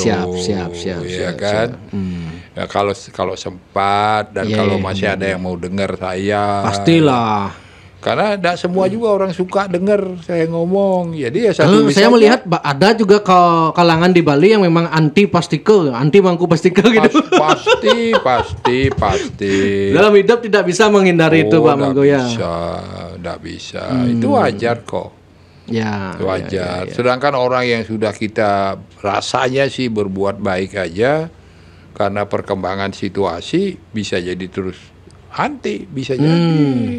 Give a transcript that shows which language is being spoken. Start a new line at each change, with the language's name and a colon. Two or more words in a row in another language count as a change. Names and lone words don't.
Indonesian: siap, Ya kan. Ya, kalau sempat dan kalau masih ada yang mau dengar saya. Pastilah. Karena tidak semua juga orang suka dengar saya ngomong. Jadi ya Kalau tulis saya aja. melihat ada juga kalangan di Bali yang memang anti pastikel, anti mangku pastikel gitu. Pasti. Dalam hidup tidak bisa menghindari itu Pak Mangko ya. Tidak bisa. Itu wajar kok. Ya. Itu wajar. Sedangkan orang yang sudah kita rasanya sih berbuat baik aja, karena perkembangan situasi bisa jadi terus anti, bisa jadi.